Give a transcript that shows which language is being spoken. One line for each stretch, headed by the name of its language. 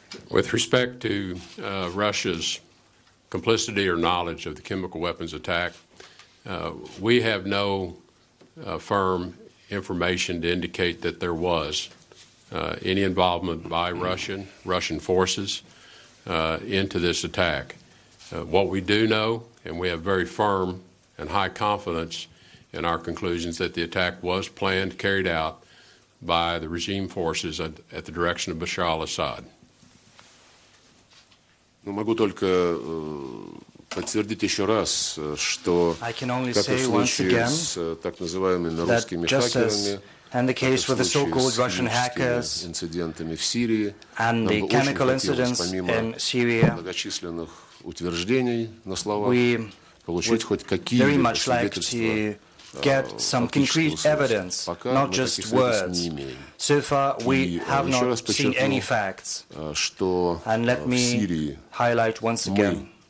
English: With respect to Russia's complicity or knowledge of the chemical weapons attack, we have no firm information to indicate that there was any involvement by Russian forces into this attack. What we do know, and we have very firm and high confidence in our conclusions, that the attack was planned, carried out by the regime forces at the direction of Bashar al-Assad.
Russian: Могу только подтвердить еще раз, что, как и в случае с так называемыми русскими хакерами,
English: and the case with the so-called Russian hackers
Russian: инцидентами в Сирии,
English: and the chemical incidents in Syria,
Russian: многочисленных утверждений на словах, получить хоть какие-либо свидетельства.
English: Get some concrete evidence, not just words. So far, we have not seen any facts. And let me highlight once again.